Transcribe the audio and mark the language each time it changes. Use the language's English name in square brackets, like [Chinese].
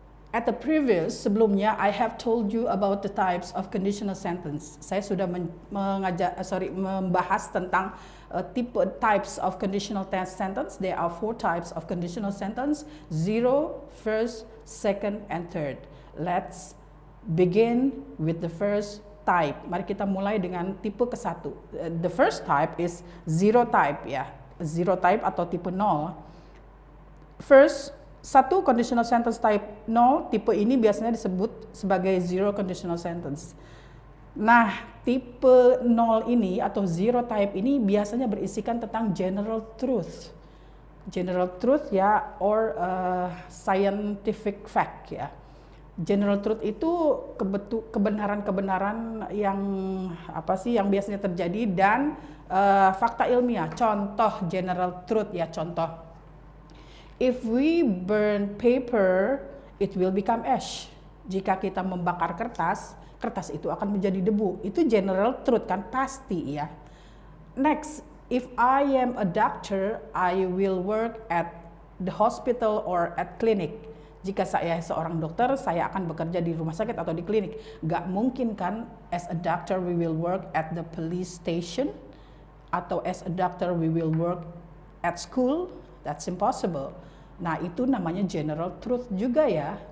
[English] At the previous, [Indonesian] sebelumnya, [English] I have told you about the types of conditional sentence. [Indonesian] Saya sudah membahas tentang [English] types of conditional sentence. There are 4 types of conditional sentence: 0, first, second, and third. Let's begin with the first type. [Indonesian] Mari kita mulai dengan tipe ke-1. [English] The first type is zero type ya. Zero type [Indonesian] atau tipe 0. [English] First, 1 conditional sentence type 0, [Indonesian] tipe ini biasanya disebut sebagai [English] zero conditional sentence. [Indonesian] Nah, tipe 0 ini atau zero type ini biasanya berisikan tentang general truth. [English] General truth ya, or scientific fact ya. [Indonesian] General truth itu kebenaran-kebenaran yang yang biasanya terjadi dan fakta ilmiah. Contoh general truth ya, contoh. [English] If we burn paper, it will become ash. [Indonesian] Jika kita membakar kertas, kertas itu akan menjadi debu. Itu general truth kan, pasti ya. [English] Next, if I am a doctor, I will work at the hospital or at clinic. [Indonesian] Jika saya seorang dokter, saya akan bekerja di rumah sakit atau di klinik. Gak mungkin kan, [English] as a doctor we will work at the police station, [Indonesian] atau [English] as a doctor we will work at school. That's impossible. [Indonesian] Nah, itu namanya general truth juga ya.